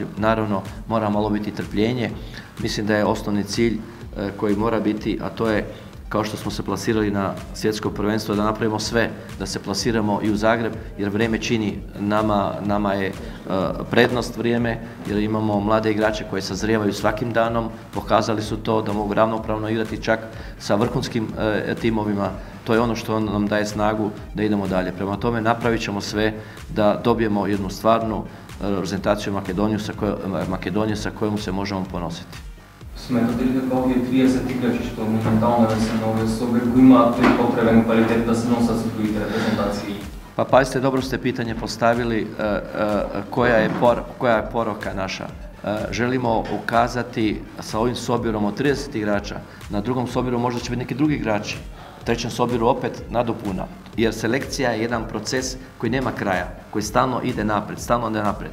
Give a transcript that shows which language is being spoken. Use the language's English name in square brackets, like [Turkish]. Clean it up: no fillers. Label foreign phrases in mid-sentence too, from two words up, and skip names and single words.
[Serbian] Naravno, mora malo biti trpljenje. Mislim da je osnovni cilj koji mora biti, a to je, kao što smo se plasirali na svjetsko prvenstvo, da napravimo sve, da se plasiramo i u Zagreb, jer vrijeme čini, nama je prednost vrijeme, jer imamo mlade igrače koji sazrijevaju svakim danom, pokazali su to da mogu ravnopravno igrati čak sa vrhunskim timovima. To je ono što nam daje snagu da idemo dalje. Prema tome napravit ćemo sve da dobijemo jednu stvarnu reprezentaciju Makedonije sa kojom se možemo ponositi. [Macedonian] Сметате ли дека овие 30 играчи што моментално се на овој собир го имаат тој потребен квалитет да се носат со другите репрезентации? [Serbian] Pa pazite, dobro ste pitanje postavili, koja je poruka naša. Želimo ukazati sa ovim sobirom od 30 igrača, na drugom sobiru možda će biti neki drugi igrači, u trećem sobiru opet nadopuna, jer selekcija je jedan proces koji nema kraja, koji stalno ide naprijed.